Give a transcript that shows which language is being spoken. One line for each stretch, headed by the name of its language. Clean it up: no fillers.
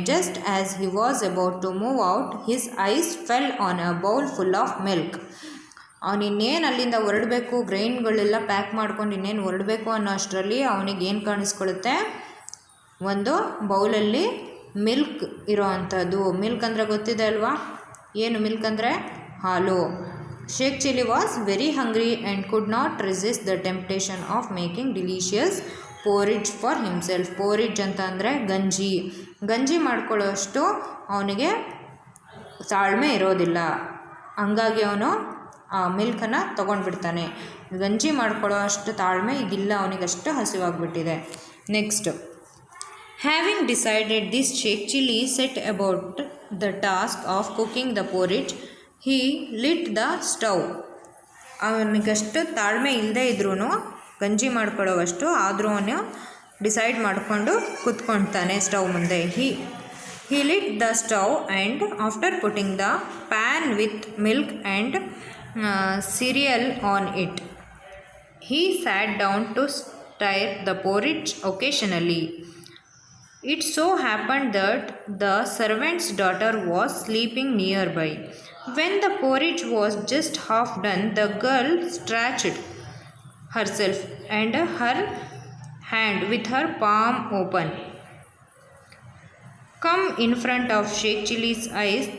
English: Just as he was about to move out, his eyes fell on a bowl full of milk.
Kannada: ಅವನಿನ್ನೇನು ಅಲ್ಲಿಂದ ಹೊರಡಬೇಕು, ಗ್ರೈನ್ಗಳೆಲ್ಲ pack ಮಾಡ್ಕೊಂಡು ಇನ್ನೇನು ಹೊರಡಬೇಕು ಅನ್ನೋ ಅಷ್ಟರಲ್ಲಿ ಅವನಿಗೇನು ಕಾಣಿಸ್ಕೊಳ್ಳುತ್ತೆ, ಒಂದು ಬೌಲಲ್ಲಿ ಮಿಲ್ಕ್ ಇರೋ ಅಂಥದ್ದು. ಮಿಲ್ಕ್ ಅಂದರೆ ಗೊತ್ತಿದೆ ಅಲ್ವಾ, ಏನು ಮಿಲ್ಕ್ ಅಂದರೆ? ಹಾಲು.
English: Sheikh Chilli was very hungry and could not resist the temptation of making delicious porridge for himself.
Kannada: Porridge ಅಂತ ಅಂದರೆ ಗಂಜಿ ಮಾಡ್ಕೊಳ್ಳೋಷ್ಟು ಅವನಿಗೆ ತಾಳ್ಮೆ ಇರೋದಿಲ್ಲ. ಹಂಗಾಗಿ ಅವನು ಆ ಮಿಲ್ಕನ್ನು ತೊಗೊಂಡ್ಬಿಡ್ತಾನೆ. ಗಂಜಿ ಮಾಡ್ಕೊಳ್ಳೋ ಅಷ್ಟು ತಾಳ್ಮೆ ಈಗಿಲ್ಲ, ಅವನಿಗಷ್ಟು ಹಸಿವಾಗ್ಬಿಟ್ಟಿದೆ.
English: Next, having decided this Sheikh Chilli set about the task of cooking the porridge. He lit the stove.
Kannada: ಅವನಿಗಷ್ಟು ತಾಳ್ಮೆ ಇಲ್ಲದೆ ಇದ್ರೂ ಗಂಜಿ ಮಾಡ್ಕೊಳ್ಳೋವಷ್ಟು ಆದರೂ ಅವನು ಡಿಸೈಡ್ ಮಾಡಿಕೊಂಡು ಕೂತ್ಕೊಳ್ತಾನೆ ಸ್ಟವ್ ಮುಂದೆ.
English: He lit the stove and after putting the pan with milk and cereal on it, he sat down to stir the porridge occasionally. It so happened that the servant's daughter was sleeping nearby. When the porridge was just half done, the girl stretched herself and her hand with her palm open come in front of Sheikh Chilli's eyes.